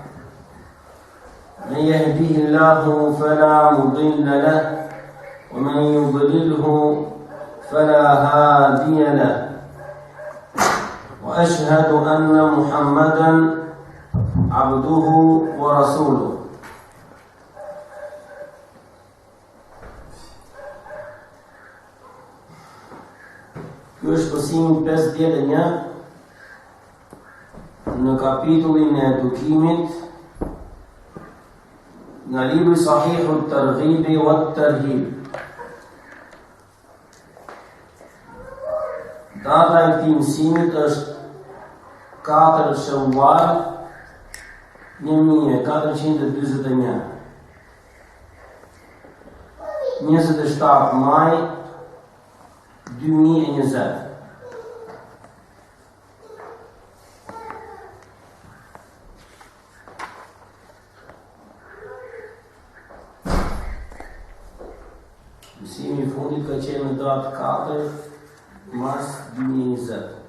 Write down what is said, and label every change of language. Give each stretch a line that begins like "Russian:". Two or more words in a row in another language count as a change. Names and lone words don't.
Arabic: من يهديه الله فلا مضل له ومن يضلله فلا هادي له. وأشهد أن محمدا عبده ورسوله.
Albanian: Ky është përsimi 51 në kapitullin e edukimit nga libri Sahihu at-Targhib wa at-Tarhib. Data e këtij mësimit është 4 Shawwal 1441, 27 maj 2020. Mësimi I fundit ka qenë në datë 4 mars 2020.